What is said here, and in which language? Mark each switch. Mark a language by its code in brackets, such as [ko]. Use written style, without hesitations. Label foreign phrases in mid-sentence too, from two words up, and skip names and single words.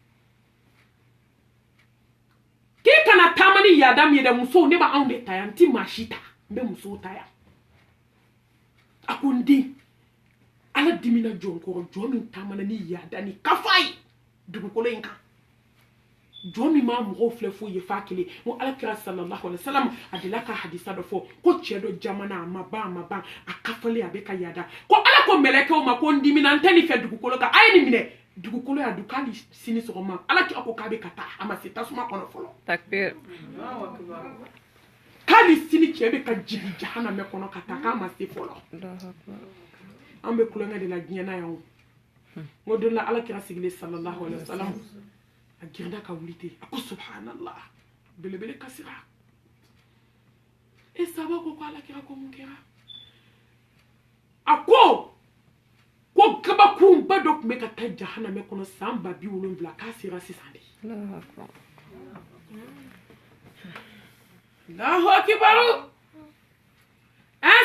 [bm] k'i kana taama ni yaada min ye dɛ musow ne b'anw de ta yan n ti maa si ta n bɛ musow ta yan a ko n den ala dimina jɔn kɔrɔ jɔn min taamana ni yaada ni kafa ye dugukolo in kan jɔn min m'a mɔgɔw filɛ foyi ye f'a kelen ko ala kira [ar] صلى الله عليه وسلم [bm] a delila ka hadisa dɔ fɔ ko cɛ dɔ jamana a ma ban a kafalen a bɛ ka yaada ko ala ko mɛlɛkɛw ma ko n dimina n tɛ nin fɛ dugukolo kan a ye nin minɛ dugukolo y'a dun k'ale sini sɔgɔma ala kira ko k'a bɛ ka taa a ma se tasuma kɔnɔ fɔlɔ takbir k'ale sini cɛ bɛ ka jigin jahanamɛ kɔnɔ ka taa k'a ma se fɔlɔ an bɛ kulonkɛ de la diɲɛ na yan o n ko don la ala kira sigilen [ar] صلى الله عليه وسلم [bm] a girinna ka wuli ten a ko subhanallah belebele kasira e saba ko ala kira ko mun kɛra a ko kabakun ba dɔ tun bɛ ka taa jahanamɛ kɔnɔ san 70,000 k'a sera sisan de [ar] الله أكبر [bm] an